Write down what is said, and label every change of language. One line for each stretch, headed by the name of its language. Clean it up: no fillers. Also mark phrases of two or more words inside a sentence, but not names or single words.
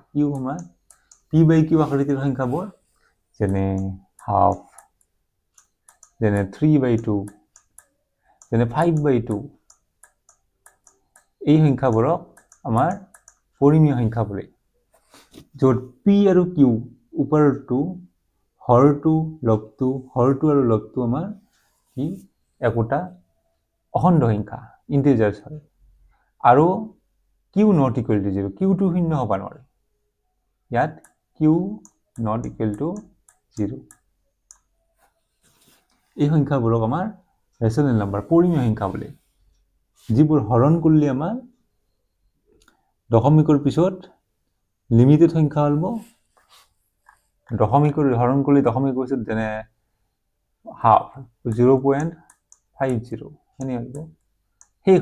Assamese: কিউ আমাৰ p/q আকৃতিৰ সংখ্যাবোৰ, যেনে হাফ, যেনে 3/2, যেনে 5/2, এই সংখ্যাবোৰক আমাৰ পৰিমেয় সংখ্যা বোলে। য'ত p আৰু q ওপৰৰটো, হৰটো, লবটো, হৰটো আৰু লবটো আমাৰ কি একোটা অখণ্ড সংখ্যা, ইন্টিজাৰ্ছ হয়।
English: আৰু q not equal to 0,
Assamese: কিউটো শূন্য হ'ব নোৱাৰে।
English: ইয়াত q not equal to 0।
Assamese: এই সংখ্যাবোৰক আমাৰ
English: rational number,
Assamese: পৰিমেয় সংখ্যা বোলে। যিবোৰ হৰণ কৰিলে আমাৰ দশমিকৰ পিছত লিমিটেড সংখ্যা হলব দশমিকৰ হৰণ কৰি দশমিক কৈছোঁ যেনে হাফ 0.50 সেনে হব শেষ